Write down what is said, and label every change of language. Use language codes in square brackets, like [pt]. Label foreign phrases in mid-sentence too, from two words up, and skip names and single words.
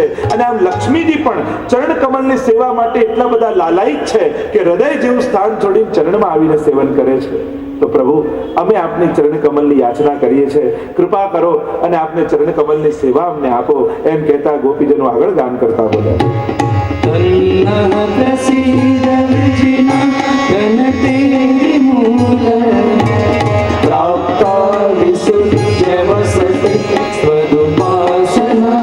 [gu] અને આમ લક્ષ્મીજી પણ ચરણ કમલની સેવા માટે એટલા બધા લાલાયિત છે કે હૃદય જેવું સ્થાન છોડીને ચરણમાં આવીને સેવન કરે છે. તો પ્રભુ, અમે આપની ચરણ કમલની યાચના કરીએ છીએ, કૃપા કરો અને આપને ચરણ કમલની સેવા અમને આપો. એમ કહેતા ગોપીજનો આગળ ગાન કરતા બોલ્યા, [sa] प्रसीद विजिना गणते विमूल, प्राप्ता विसुद्ध्य वसति स्वदुपासन